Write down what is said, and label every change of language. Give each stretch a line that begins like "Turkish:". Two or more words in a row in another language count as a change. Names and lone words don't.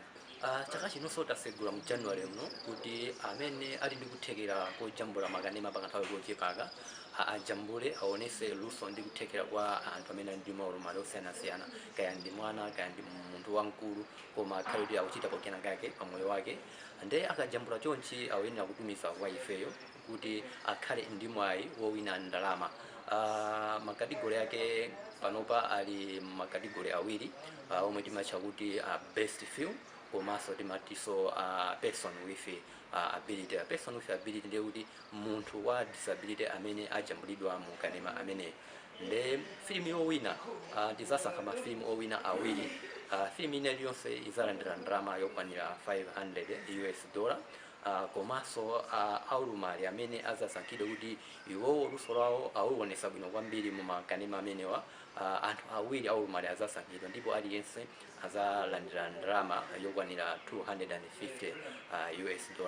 Nyanja: Chaka chinonso tasegula mu January muno kuti amene ali ndi kuthekera kojambula makanema pakanthawi kochepaka ajambule aonese luso ndi kuthekera kwa anthu amene ndi maonekedwe osiyanasiyana, kaya ndi mwana kaya ndi munthu wamkulu, koma akhale kuti akuchita pokena kake pa moyo wake. Nde akajambula chonchi ayenera kutumiza kwa ifeyo kuti akhale ndi mwayi wowina ndalama. Makategori yake panopa ali makategori awiri omwe timatcha kuti
English: best film
Nyanja: komanso timatiso
English: person with ability. Person with ability
Nyanja: ndiye kuti munthu wa disability amene ajambulidwa mu kanema amene. Nde film yowina tizasankha mafilimu owina awiri. Film ine iliyonse izalandira ndalama yokwanira $500. Komanso aulumali amene azasankhidwe kuti iwowo luso lwawo awuonesa bwino kwambiri mu makanema amenewa, anthu awiri aulumali azasankhidwa ndipo aliyense azalandira ndalama yokwanira $250.